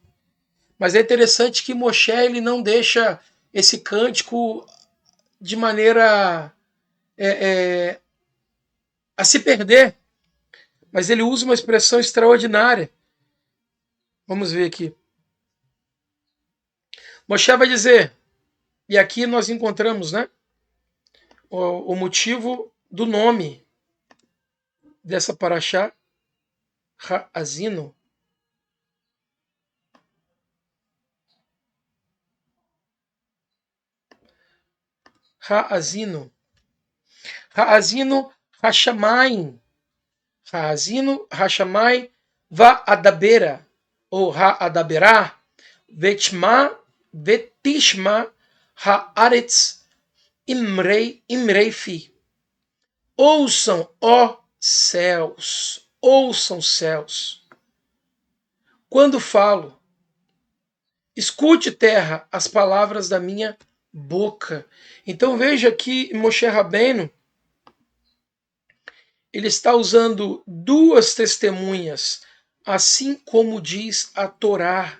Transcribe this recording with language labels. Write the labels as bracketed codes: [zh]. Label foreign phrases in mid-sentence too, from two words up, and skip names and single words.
[pt] Mas é interessante que Moshe ele não deixa esse cântico de maneira a se perder, mas ele usa uma expressão extraordinária. Vamos ver aqui. Moshe vai dizer, e aqui nós encontramos, né, o motivo do nome dessa paraxá, Ha'azino. Ha'azino. [he] האזינו השמים. האזינו השמים ואדברה. [pt] Ou Ha'adaberá. [he] ותשמע הארץ אמרי פי. [pt] Ouçam, ó céus, ouçam céus. Quando falo, escute terra as palavras da minha boca. Então veja que Moshe Rabbeinu ele está usando duas testemunhas, assim como diz a Torá.